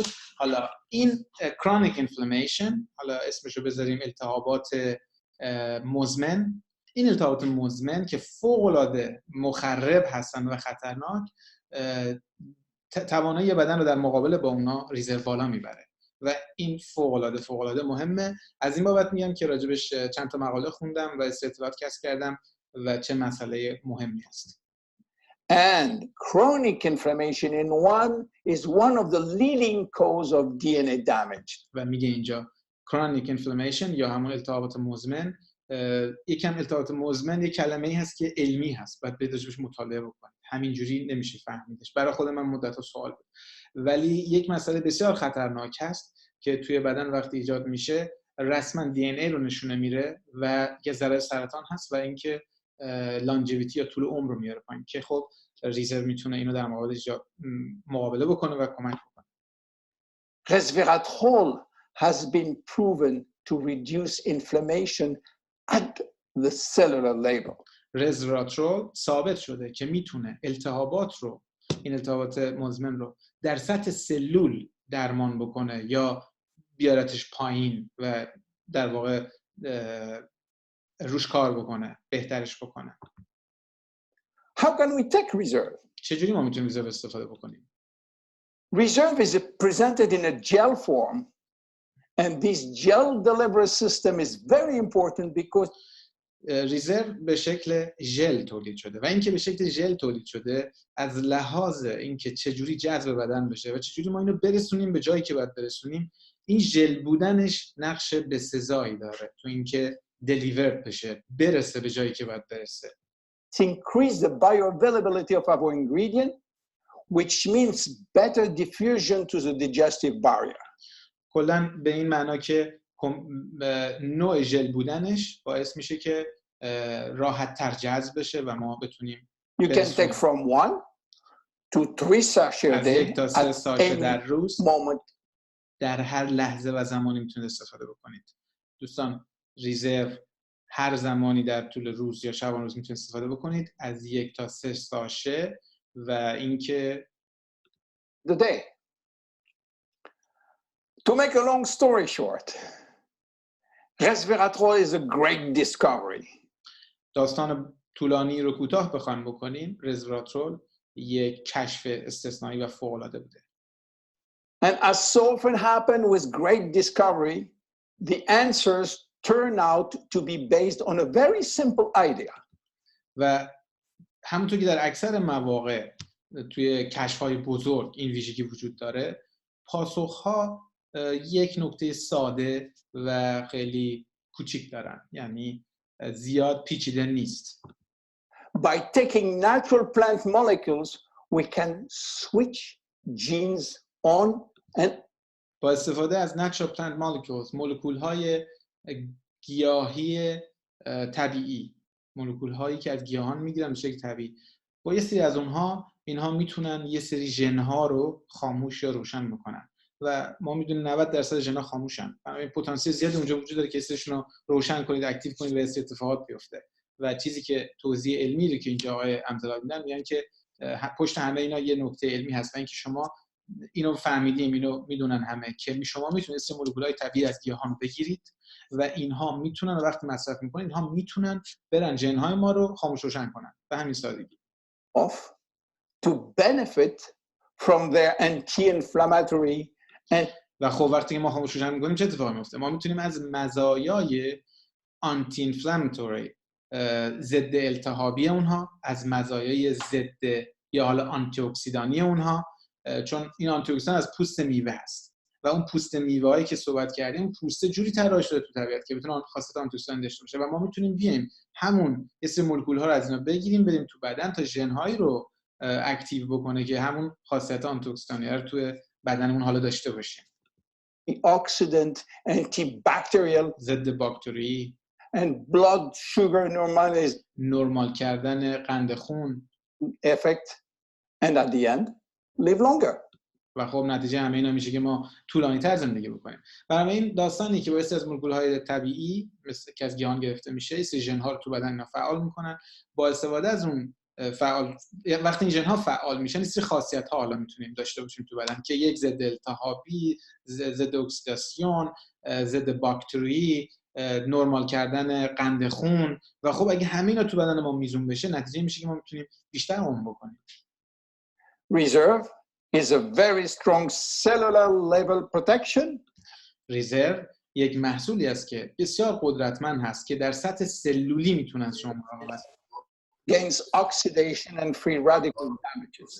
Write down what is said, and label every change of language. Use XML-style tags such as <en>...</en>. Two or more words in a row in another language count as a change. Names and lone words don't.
<fa>حالا این</fa> <en>chronic inflammation،</en> <fa>حالا اسمشو بذاریم التهابات مزمن، این التهابات مزمن که فوق‌العاده مخرب هستن و خطرناک، توانایی بدن رو در مقابله با اونا ریزرو بالا میبره و این فوق‌العاده مهمه. از این بابت میگم که راجبش چند تا مقاله خوندم و استطلاعات کسب کردم و چه مسئله مهمی هست.</fa> <en>And chronic inflammation in one is one of the leading cause of DNA damage.</en> <fa>و میگه اینجا</fa> <en>chronic inflammation</en> <fa>یا همون التهابات مزمن، یکم التهابات مزمن یک کلمه‌ای هست که علمی هست، باید بدونش مطالعه بکنید، همینجوری نمیشه فهمیدش. برای خود من مدت‌ها سوال بود، ولی یک مسئله بسیار خطرناک هست که توی بدن وقتی ایجاد میشه رسما DNA رو نشونه میره و یه ذره سرطان هست و اینکه لانجویتی یا طول عمر رو میاره پایین که خب ریزرو میتونه اینو در مقابله بکنه و کمک بکنه.</fa> <en>Resveratrol has been proven to reduce inflammation at the cellular level.</en> <fa>رزراترول ثابت شده که میتونه التهابات رو، این التهابات مزمن رو در سطح سلول درمان بکنه یا بیارتش پایین و در واقع روش کار بکنه، بهترش بکنه.</fa> <en>How can we take reserve?</en> <fa>چجوری ما میتونیم رزرو استفاده بکنیم؟</fa> <en>Reserve is presented in a gel form, and this gel delivery system is very important because</en> <fa>ریزرو به شکل ژل تولید شده و اینکه به شکل ژل تولید شده از لحاظ اینکه چجوری جذب بدن بشه و چجوری ما اینو برسونیم به جایی که باید برسونیم، این ژل بودنش نقش بسزایی داره تو اینکه دلیورد بشه، برسه به جایی که باید برسه.</fa> <en>to increase the bioavailability of our ingredient, which means better diffusion to the digestive barrier.</en> <fa>کلاً به این معنا که نوع ژل بودنش باعث میشه که راحت تر جذب بشه و ما بتونیم</fa> <en>You can take from 1 to 3 sachets a</en> <fa>از</fa> <en>day</en> <fa>1 تا 3</fa> <en>at</en> <fa>ساشه</fa> <en>any</en> <fa>در روز</fa> <en>moment.</en> <fa>در هر لحظه و زمانی میتونید استفاده بکنید. دوستان ریزرو هر زمانی در طول روز یا شبان روز میتونید استفاده بکنید از 1 تا 3 ساشه و اینکه</fa> <en>The day. To make a long story short, resveratrol is a great discovery.</en> <fa>داستان طولانی رو کوتاه بخوایم بکنیم، رزراترول یک کشف استثنایی و فوق‌العاده بوده.</fa> <en>And as so often happen with great discovery, the answers turn out to be based on a very simple idea.</en> <fa>و همونطور که در اکثر مواقع توی کشف‌های بزرگ این ویژگی وجود داره، پاسخ‌ها یک نکته ساده و خیلی کوچیک دارن، یعنی زیاد پیچیده نیست.</fa> <en>By taking natural plant molecules, we can switch genes on and</en> <fa>با استفاده از</fa> <en>natural plant molecules،</en> <fa>مولکول‌های گیاهی طبیعی، مولکول‌هایی که از گیاهان میگیرن به شکل طبیعی، با یه سری از اینها میتونن یه سری ژن‌ها رو خاموش یا روشن میکنن و ما میدونیم 90% ژن‌ها خاموشن. بنابراین پتانسیل زیادی اونجا وجود داره که سریشون رو روشن کنید، اکتیو کنید و این اتفاقات بیفته. و چیزی که توضیح علمی رو که اینجا آقای امزلاگ میدن، میگن که پشت همه اینا یه نکته علمی هست و اینکه شما اینو فهمیدیم، اینو میدونن همه که شما میتونید مولکول‌های طبیعی از گیاهان بگیرید و اینها میتونن وقتی مصرف میکنید اینها میتونن برن ژن‌های ما رو خاموش روشن کنن. به همین سادگی.</fa> <en>off to benefit from their anti-inflammatory and</en> <fa>و خب وقتی که ما خاموش روشن میکنیم چه اتفاقی میفته؟ ما میتونیم از مزایای آنتی اینفلاماتوری، ضد التهابی اونها، از مزایای ضد یا حالا آنتی اکسیدانی اونها، چون این آنتی اکسیدان از پوست میوه هست و اون پوست میوه‌ای که صحبت کردیم، پوست جوری طراحی شده تو طبیعت که بتونه خاصیت آنتی اکسیدان داشته باشه و ما میتونیم بیایم همون اسم مولکول‌ها رو از اینا بگیریم بریم تو بدن تا ژن‌هایی رو اکتیو بکنه که همون خاصیت آنتی اکسیدانی رو تو بدنمون حالا داشته باشیم.</fa> <en>antioxidant, antibacterial,</en> <fa>ضد باکتری</fa> <en>and blood sugar normalization</en> <fa>نرمال کردن قند خون</fa> <en>effect, and at the end, live longer.</en> <fa>و خب نتیجه همه اینا میشه که ما طولانی‌تر زندگی بکنیم. برای این داستانی که باعث از مولکول‌های طبیعی مثل که از گیاهان گرفته میشه، سری ژن‌ها رو تو بدن اینا فعال میکنن، با استفاده از اون فعال، وقتی این ژن ها فعال میشن، این خاصیت ها حالا میتونیم داشته باشیم تو بدن که یک ضد التهابی، ضد اکسیداسیون، ضد باکتری، نرمال کردن قند خون. و خب اگه همینا تو بدن ما میزون بشه، نتیجه میشه که ما میتونیم بیشتر عمر بکنیم.</fa> <en>Reserve is a very strong cellular level protection.</en> <fa>رزرو یک محصولی است که بسیار قدرتمند هست که در سطح سلولی میتونه از شما مراقبت کنه.</fa> <en>Against oxidation and free radical damages.</en>